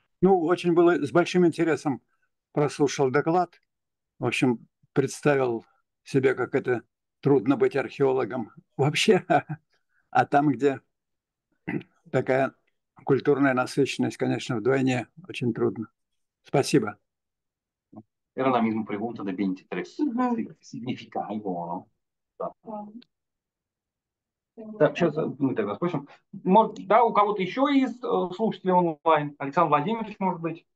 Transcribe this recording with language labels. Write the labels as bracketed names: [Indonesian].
[Russian] Ну, очень было с большим интересом прослушал доклад. В общем, представил себе, как это трудно быть археологом вообще. А там, где такая культурная насыщенность, конечно, вдвойне очень трудно. Спасибо. [Spanish] Era la misma pregunta de 23. Significa algo, ¿no? [Russian] Да. Так, сейчас мы тогда спросим. Да, у кого-то еще из слушателей онлайн? Александр Владимирович, может быть?